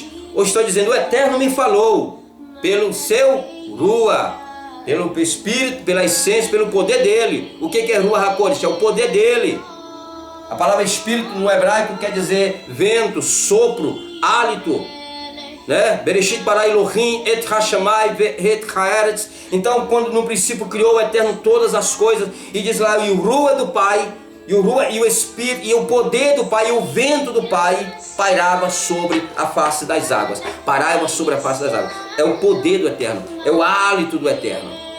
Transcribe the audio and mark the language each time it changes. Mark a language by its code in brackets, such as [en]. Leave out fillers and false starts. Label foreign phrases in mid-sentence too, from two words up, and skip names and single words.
[pt] Eu estou dizendo: o Eterno me falou pelo seu Ruach, pelo Espírito, pela essência, pelo poder dele. O que é [he] רוח הקודש? [pt] É o poder dele. A palavra Espírito no hebraico quer dizer vento, sopro, hálito, né? [he] בראשית ברא אלוהים את השמיים את הארץ. [pt] Então, quando no princípio criou o Eterno todas as coisas, e diz lá: e o Ruach do Pai, e o Ruach, e o Espírito, e o poder do Pai, e o vento do Pai pairava sobre a face das águas. Pairava sobre a face das águas. É o poder do Eterno, é o hálito do Eterno.